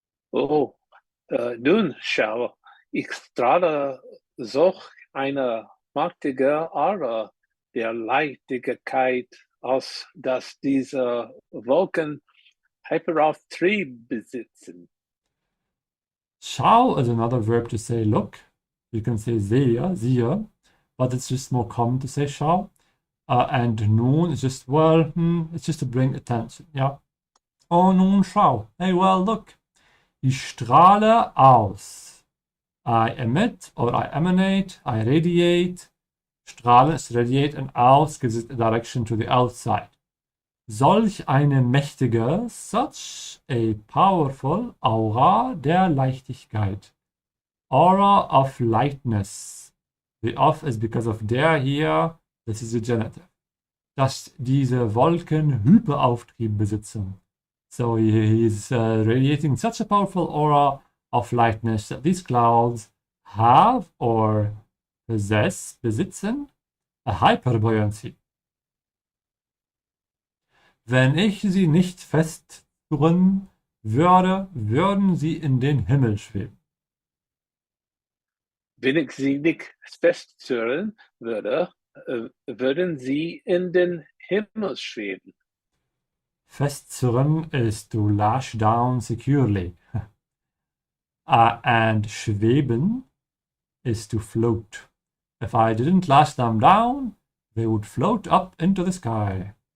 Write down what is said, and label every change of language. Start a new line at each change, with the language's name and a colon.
German: Oh, nun schau, ich strahle solch eine mächtige Aura der Leichtigkeit aus, dass diese Wolken Hyperauftrieb besitzen.
English: Schau is another verb to say look. You can say sehe, siehe, but it's just more common to say schau. And nun is just, well, it's just to bring attention, yeah.
German: Oh, nun schau.
English: Hey, well, look.
German: Ich strahle aus.
English: I emit or I emanate, I radiate.
German: Strahlen ist
English: radiate and aus gives it a direction to the outside.
German: Solch eine mächtige,
English: such a powerful
German: Aura der Leichtigkeit.
English: Aura of lightness. The of is because of der here, this is the genitive.
German: Dass diese Wolken Hyperauftrieb besitzen.
English: So he is radiating such a powerful aura of lightness that these clouds have or possess, besitzen, a hyperbuoyancy.
German: Wenn ich sie nicht festzurren würde, würden sie in den Himmel schweben. Wenn ich sie nicht festzurren würde, würden sie in den Himmel schweben.
English: Festzurren is to lash down securely. And schweben is to float. If I didn't lash them down, they would float up into the sky.